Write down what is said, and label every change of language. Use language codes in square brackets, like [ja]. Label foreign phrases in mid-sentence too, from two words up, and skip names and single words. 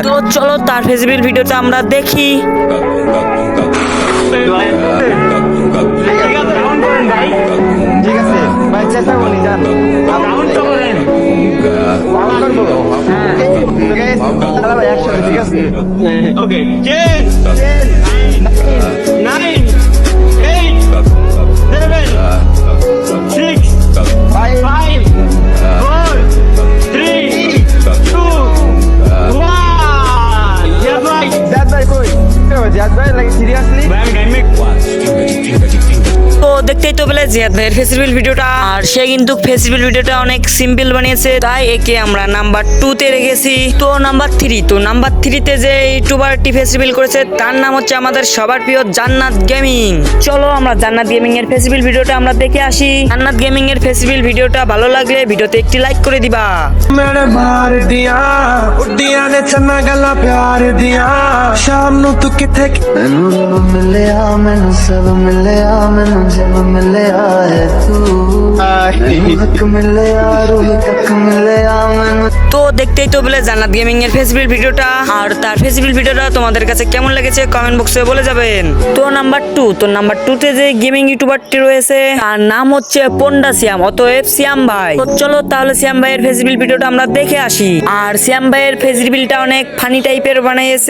[bn] তো চলো তার [en] face reveal [bn] ভিডিওটা আমরা দেখি। ঠিক আছে ভাই, চেষ্টা করি যান একসাথে। ঠিক আছে [en] Okay. 10, 9, 8, 7, 6, 5, 4, 3, 2, 1. Yeah, right. [bn] জাদ ভাই কই? জাদ ভাই লাগে সিরিয়াসলি [en] I'm gaming. [bn] তো দেখতেই তো পেলে জিহাদ ভাইয়ের [en] face reveal [bn] ভিডিওটা। আর সে কিন্তু [en] face reveal [bn] ভিডিওটা অনেক সিম্পল বানিয়েছে, তাই একে আমরা নাম্বার 2 তে রেখেছি। তো নাম্বার 3 তে যে ইউটিউবারটি [en] face reveal [bn] করেছে তার নাম হচ্ছে আমাদের সবার প্রিয় জান্নাত গেমিং। চলো আমরা জান্নাত গেমিং এর [en] face reveal [bn] ভিডিওটা আমরা দেখে আসি। জান্নাত গেমিং এর [en] face reveal [bn] ভিডিওটা ভালো লাগলে ভিডিওতে একটি লাইক করে দিবা। [pa] ਮੇਰੇ ਬਾਹਰ ਦਿਆ ਉੱਡੀਆ ਨੇ ਚੰਨਾ ਗੱਲਾ ਪਿਆਰ ਦਿਆ ਸ਼ਾਮ ਨੂੰ ਤੂੰ ਕਿੱਥੇ ਮੈਨੂੰ ਰੱਬ ਮਿਲਿਆ ਮੈਨੂੰ ਸਭ ਮਿਲਿਆ ਮੈਨੂੰ ਜਦ ਮਿਲਿਆ ਹੈ ਤੂੰ ਮੈਨੂੰ ਹੱਕ ਮਿਲਿਆ ਰੂਹ ਤੱਕ ਮਿਲਿਆ ਮੈਨੂੰ। [bn] তো দেখতেই তো বলে জান্নাত গেমিং এর ফেসবুক ভিডিওটা, আর তার ফেসবুক ভিডিওটা তোমাদের কাছে কেমন লেগেছে [en] comment box [bn] বলে যাবেন। তো নাম্বার 2 তে যে [en] gaming YouTuber [bn] রয়েছে তার নাম হচ্ছে পন্ডা সিয়াম, অতএব সিয়াম ভাই। তো চলো তাহলে সিয়াম ভাইয়ের ফেসবুক ভিডিওটা আমরা দেখে আসি। আর সিয়াম ভাইয়ের ফেসবুকটা অনেক [en] funny type [bn] বানাইছে।